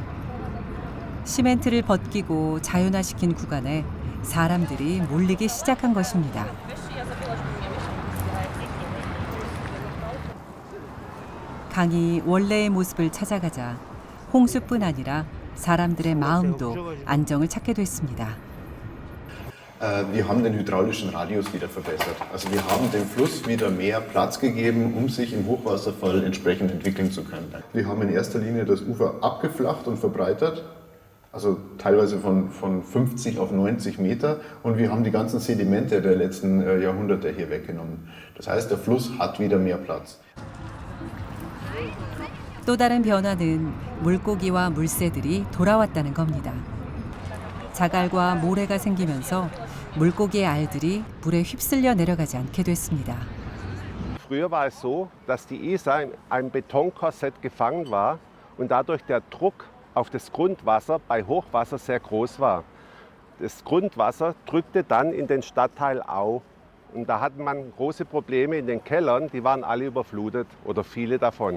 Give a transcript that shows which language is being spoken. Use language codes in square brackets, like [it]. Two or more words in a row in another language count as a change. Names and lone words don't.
[ko] 시멘트를 벗기고 자연화시킨 구간에 사람들이 몰리기 시작한 것입니다. 강이 원래의 모습을 찾아가자 홍수뿐 아니라 사람들의 마음도 안정을 찾게 됐습니다. [de] Wir haben den hydraulischen Radius wieder verbessert. Also wir haben dem Fluss wieder mehr Platz gegeben, um sich im Hochwasserfall entsprechend entwickeln zu können. Wir haben in erster Linie das Ufer abgeflacht und verbreitert, also teilweise von 50 auf 90 Meter, und wir haben die ganzen Sedimente der letzten Jahrhunderte hier weggenommen. Das heißt, der Fluss hat wieder mehr Platz. [ko] 또 다른 변화는 물고기와 물새들이 돌아왔다는 겁니다. 자갈과 모래가 생기면서 물고기의 알들이 물에 휩쓸려 내려가지 않게 됐습니다. [de] Früher war es so, dass die Isar in einem Betonkorsett gefangen war und dadurch der Druck auf das Grundwasser bei Hochwasser sehr groß war. Das Grundwasser drückte dann in den Stadtteil Au und da hatte man große Probleme in den Kellern, die waren alle überflutet oder viele davon.